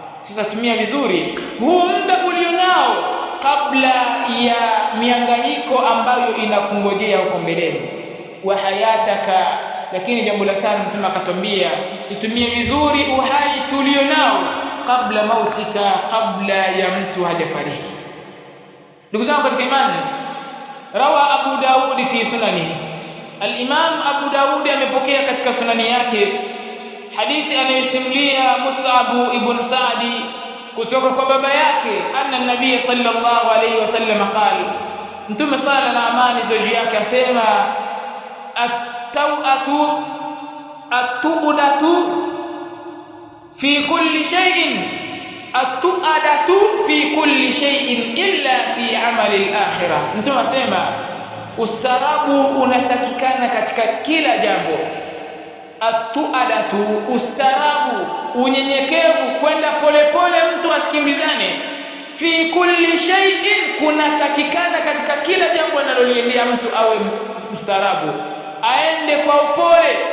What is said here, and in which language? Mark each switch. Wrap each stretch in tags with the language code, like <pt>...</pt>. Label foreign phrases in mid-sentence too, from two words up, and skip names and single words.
<sw>Sasa tumia vizuri huu muda ulionao kabla ya mihangaiko ambayo inakungojea huko mbeleni,</sw> <ar>وحياتك.</ar> <sw>Lakini jambo la 5, Mtume akatwambia tutumie vizuri uhai tulionao kabla mautika, kabla ya mtu hajafariki. Ndugu zangu katika imani,</sw> <ar>رواه أبو داود في سننه,</ar> <sw>al-Imam Abu Daud amepokea katika sunani yake hadithi anayosimulia Mus'ab ibn Sa'di kutoka kwa baba yake,</sw> <ar>أن النبي صلى الله عليه وسلم قال,</ar> <sw>Mtume sala na amani zuri yake asema,</sw> <ar>التؤدة في كل شيء التؤدة في كل شيء إلا في عمل الآخرة.</ar> <sw>Mtume asema ustarabu unatakikana katika kila jambo. At-tu'adatu, ustarabu, unyenyekevu, kwenda polepole, mtu asikimbizane.</sw> <ar>في كل شيء,</ar> <sw>kunatakikana katika kila jambo analoliendea mtu awe ustarabu, aende kwa upole.</sw>